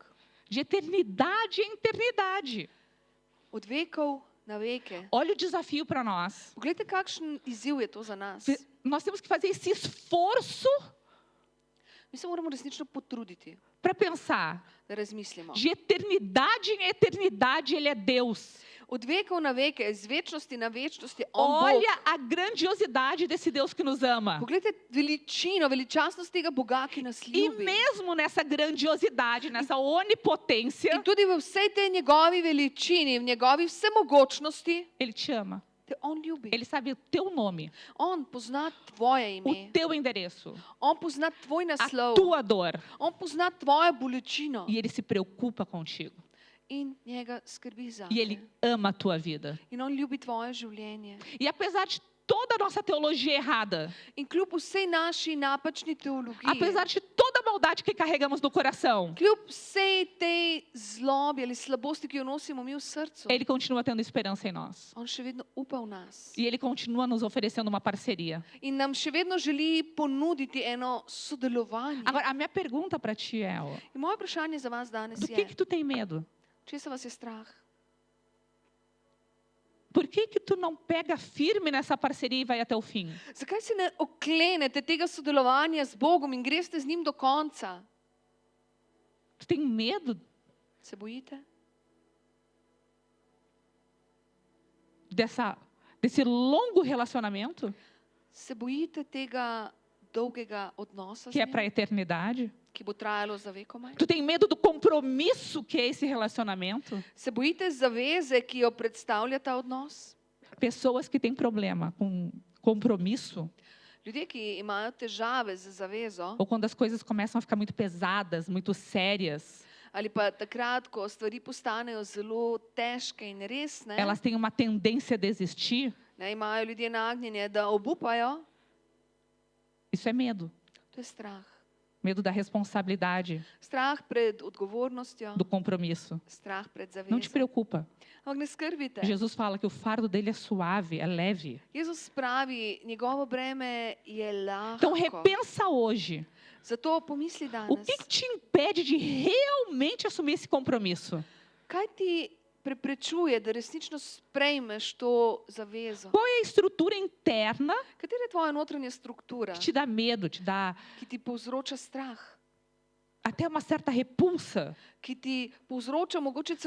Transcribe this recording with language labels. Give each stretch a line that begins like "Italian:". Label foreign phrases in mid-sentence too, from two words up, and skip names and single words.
Portuguese: De eternidade em eternidade.
Slovenian: Od vekov na veke.
Portuguese: Olha o desafio para nós.
Slovenian: Poglejte, kakšen izziv je to za nas.
Portuguese: Nós temos que fazer esse esforço
Slovenian: Mi se moramo resnično potruditi,
Portuguese: para pensar.
Slovenian: da razmislimo.
Portuguese: De eternidade em eternidade, Ele é Deus.
Slovenian: Od vekov na veke, iz večnosti na večnost je on Bog.
Portuguese: Olha a grandiosidade desse Deus que nos ama.
Slovenian: Poglejte veličino, veličastnost tega Boga, ki nas
Portuguese: E
Slovenian: ljubi.
Portuguese: mesmo nessa grandiosidade, nessa onipotência,
Slovenian: In tudi v vsej tej njegovi veličini, v njegovi vsemogočnosti,
Portuguese: Ele te ama.
Slovenian: te on ljubi.
Portuguese: Ele sabe o teu nome,
Slovenian: On pozna tvoje
Portuguese: o
Slovenian: ime.
Portuguese: teu endereço,
Slovenian: On pozna tvoj
Portuguese: a
Slovenian: naslov.
Portuguese: tua dor.
Slovenian: On pozna tvojo bolečino.
Portuguese: E Ele se preocupa contigo.
Slovenian: In njega skrbi za
Portuguese: E Ele
Slovenian: te.
Portuguese: ama a tua vida.
Slovenian: In on ljubi tvoje življenje.
Portuguese: E apesar de toda a nossa teologia errada,
Slovenian: In kljub vsej naši napačni teologiji,
Portuguese: apesar de toda a maldade que carregamos no coração,
Slovenian: kljub vsej tej zlobi ali slabosti, ki jo nosimo mi v srcu,
Portuguese: Ele continua tendo esperança em nós.
Slovenian: on še vedno upa v nas.
Portuguese: E Ele continua nos oferecendo uma parceria.
Slovenian: In nam še vedno želi ponuditi eno sodelovanje.
Portuguese: Agora, a minha pergunta para ti é, ó,
Slovenian: In moje vprašanje za vas danes
Portuguese: do
Slovenian: je,
Portuguese: que tu tem medo?
Slovenian: česa vas je strah?
Portuguese: Por que tu não pega firme nessa parceria e vai até o fim?
Slovenian: Zakaj se ne oklenete tega sodelovanja z Bogom in greste z njim do konca?
Portuguese: Tu tem medo
Slovenian: Se bojite?
Portuguese: desse longo relacionamento
Slovenian: Se bojite tega dolgega odnosa z
Portuguese: que é
Slovenian: njim,
Portuguese: para a eternidade?
Slovenian: ki bo trajalo za vekomaj?
Portuguese: Tu tem medo do compromisso que é esse relacionamento?
Slovenian: Se bojite zaveze, ki jo predstavlja ta odnos?
Portuguese: Pessoas que têm problema com compromisso,
Slovenian: Ljudje, ki imajo težave z zavezo,
Portuguese: ou quando as coisas começam a ficar muito pesadas, muito sérias,
Slovenian: ali pa takrat, ko stvari postanejo zelo težke in resne,
Portuguese: elas têm uma tendência a desistir.
Slovenian: ne, imajo ljudje nagnjenje, da obupajo,
Portuguese: Isso é medo.
Slovenian: to je strah.
Portuguese: Medo da responsabilidade,
Slovenian: Strah pred odgovornostjo,
Portuguese: do compromisso.
Slovenian: strah pred
Portuguese: Não te
Slovenian: zavezo.
Portuguese: preocupa.
Slovenian: Ampak ne skrbite.
Portuguese: Jesus fala que o fardo dele é suave, é leve.
Slovenian: Jezus pravi, njegovo breme je
Portuguese: Então
Slovenian: lahko.
Portuguese: repensa hoje.
Slovenian: Zato pomisli
Portuguese: O
Slovenian: danes,
Portuguese: que te impede de realmente assumir esse compromisso?
Slovenian: kaj ti preprečuje, da resnično sprejmeš to zavezo?
Portuguese: Qual é a estrutura interna
Slovenian: Katera je tvoja notranja struktura,
Portuguese: que te dá medo, te dá
Slovenian: ki ti povzroča strah,
Portuguese: até uma certa repulsa?
Slovenian: ki ti povzroča mogoče celo